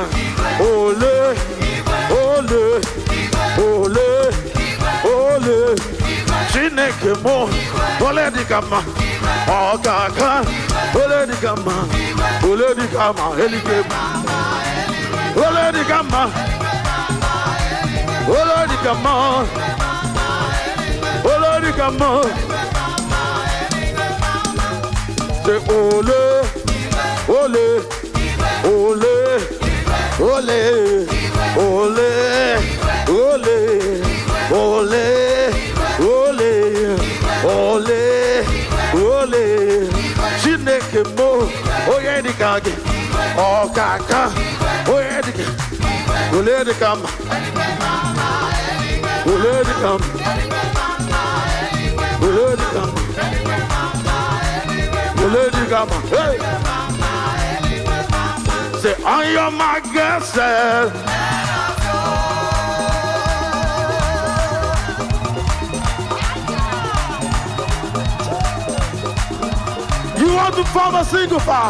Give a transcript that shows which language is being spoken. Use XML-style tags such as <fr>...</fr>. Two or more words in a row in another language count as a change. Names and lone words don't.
<ig>Ole, ole, ole, ole. Chineke mo, ole dikama, okaka, ole dikama. Ole di kama, eli kema. Ole di kama. Ole di kama. Ole di kama. Say ole, ole, ole, ole, ole, ole, ole, ole. Chineke mo, oye di kage, o kaka, oye di kage, ole di kam, ole di kam, ole di kam, ole di kam.</ig> <en>Hey, say on your mark, get set. You want to form a single file?</en>